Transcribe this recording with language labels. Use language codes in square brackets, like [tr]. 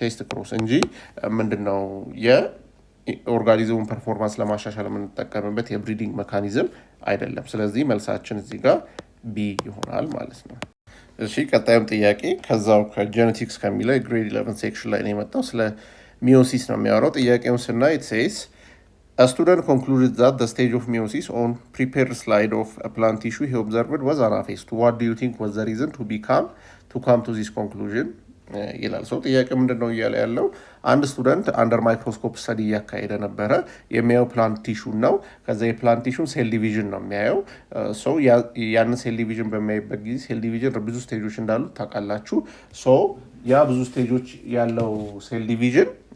[am] ክሮስ እንጂ ምንድነው የኦርጋኒዝሙን ፐርፎርማንስ ለማሻሻል የምንጠቀምበት የብሪዲንግ ሜካኒዝም አይደለም። ስለዚህ መልሳችን እዚህ ጋር ቢ ይሆናል ማለት ነው። እሺ ቀጣዩም ጥያቄ ከዛው ከጄኔቲክስ ከሚለው የግሬድ 11 ሴክሽን ላይ ነው የመጣው። ስለ ሚዮሲስ ነው የሚያወራው። ጥያቄውን ስናይ [en] it says a student concluded that the stage of meiosis on prepared slide of a plant tissue he observed was anaphase. What do you think was the reason to come to this conclusion? [am] ይላል። ሰው ጥያቄ ምንድን ነው እያለ ያለው አንድ ስቱደንት አንደር ማይክሮስኮፕ ስተዲ እያካሄደ ነበረ። የሚያየው ፕላንት ቲሹን ነው። ከዛ የፕላንት ቲሹን ሴል ዲቪዥን ነው የሚያየው። ሰው ያንን ሴል ዲቪዥን በሚያይበት ጊዜ ሴል ዲቪዥን ብዙ ስቴጆች እንዳሉት ታውቃላችሁ። ያ ብዙ ስቴጆች ያለው ሴል ዲቪዥን